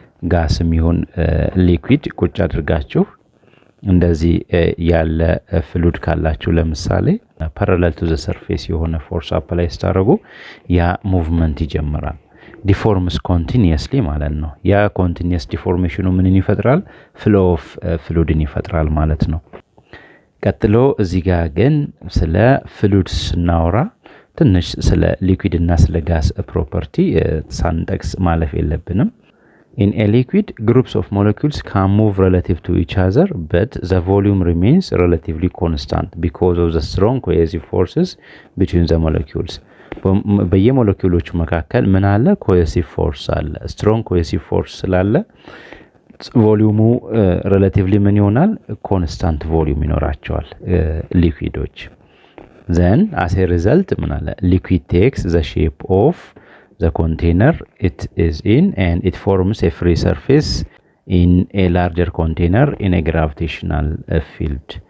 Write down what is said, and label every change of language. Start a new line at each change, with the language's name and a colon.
Amharic: ጋስም ይሁን ሊኩዊድ ቁጭ አድርጋችሁ እንደዚህ ያለ ፍሉድ ካላችሁ ለምሳሌ ፓራለል ቱ ዘ ሰርፌስ የሆነ ፎርስ አፕላይ ስታደርጉ ያ ሙቭመንት ይጀምራል። ዲፎርምስ ኮንቲኒየስሊ ማለት ነው። ያ ኮንቲኒየስ ዲፎርሜሽኑ ምንን ይፈጥራል? ፍሎ ኦፍ ፍሉድን ይፈጥራል ማለት ነው። ቀጥሎ እዚህ ጋር ግን ስለ ፍሉድ ስናወራ ትንሽ ስለ ሊኩዊድ እና ስለ ጋስ ፕሮፐርቲ ሳንጠቅስ ማለፍ የለብንም።
English: In a liquid, groups of molecules can move relative to each other, but the volume remains relatively constant because of the strong cohesive forces between the molecules.
Amharic: በየሞለኪውሎቹ መካከል ምን አለ? cohesive force አለ። strong cohesive force ስላለ ቮሊዩሙ ሪሌቲቭሊ ምን ይሆናል? ኮንስታንት ቮሊዩም ይኖራቸዋል ሊኩዊዶች።
English: then as a result
Amharic: ምን አለ?
English: liquid takes the shape of the container it is in and it forms a free surface in a larger container in a gravitational field.